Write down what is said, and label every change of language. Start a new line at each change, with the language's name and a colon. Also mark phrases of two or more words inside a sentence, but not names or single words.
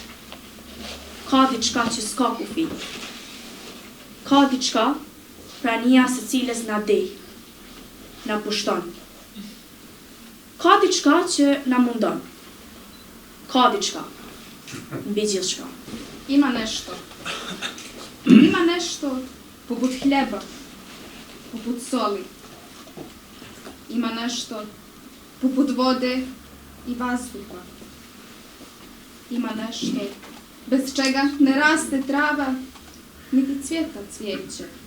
Albanian: Ka diçka që s'ka kufi. Ka diçka prania së cilës na dej, na pushton. Ka diçka që na mundon. Ka diçka mbi gjithçka.
Serbian: Ima nešto. Ima nešto poput hljeba, poput soli. Ima nešto poput vode i vazduha. Ima nešto bez čega ne raste trava, niti cvjeta cvijeće.